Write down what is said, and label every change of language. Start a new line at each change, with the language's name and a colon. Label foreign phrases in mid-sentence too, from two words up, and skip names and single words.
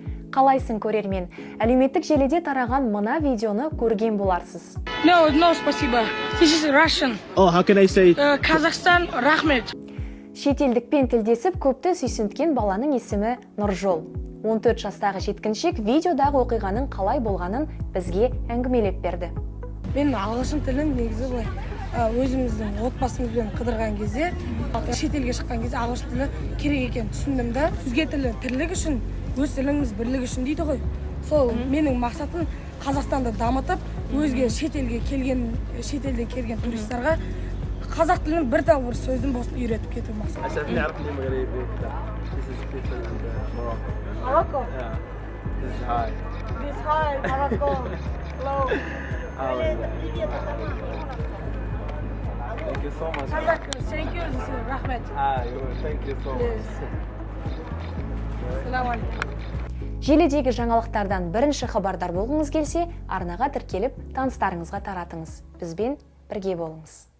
Kazakh: Қалайсың көрермен? Әлеуметтік желіде тараған мына видеоны көрген боларсыз.
English: No, спасибо. This is Russian. Oh, how can I say? Kazakhstan, Rahmet.
Kazakh: Шетелдікпен тілдесіп көпті сүйсінткен баланың есімі Нұржол. 14 жастағы жеткіншек видеодағы оқиғаның қалай болғанын бізге әңгімелеп берді. Мен ағылшын тілін негізі былай өзіміздің отбасымызбен қыдырған кезде, шетелге шыққан кезде ағылшын тілі керек екен түсіндім да. Өзге тілі тірлік үшін, өз тіліңіз бірлік үшін дейді ғой. Сол менің мақсатым Қазақстанды дамытып, өзге шетелден келген туристарға қазақ тілінің бір тағы бір сөздің болсын үйретіп кету мақсат.
English: Morocco. Yeah. This is high. This high, Morocco. Low. Thank you so much. Kazakh, thank you. This is Rahmet. Thank you so much.
Arabic: Assalamu alaikum.
Kazakh: Желідегі жаңалықтардан бірінші хабардар болғыңыз келсе, арнаға тіркеліп, таныстарыңызға таратыңыз. Бізбен бірге болыңыз.